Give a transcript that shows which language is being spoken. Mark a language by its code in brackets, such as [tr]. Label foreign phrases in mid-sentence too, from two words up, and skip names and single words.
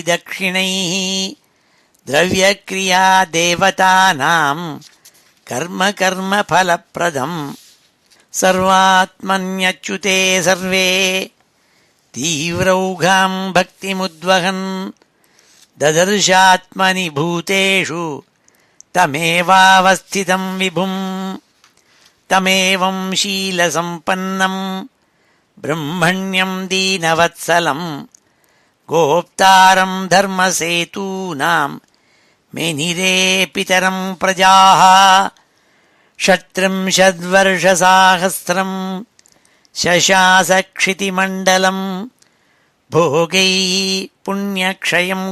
[sa] दक्षिणैः द्रव्यक्रिया देवतानां कर्म कर्म फलप्रदम् सर्वात्मन्यच्युते सर्वे तीव्रौघां भक्तिमुद्वहन् ददर्शात्मनि भूतेषु तमेवावस्थितं विभुम् तमेवं शीलसम्पन्नं ब्रह्मण्यं दीनवत्सलं गोप्तारं धर्मसेतूनां मेनिरे पितरं प्रजाः षट्त्रिंशद्वर्षसाहस्रं शशास क्षितिमण्डलम् भोगैः पुण्यक्षयम्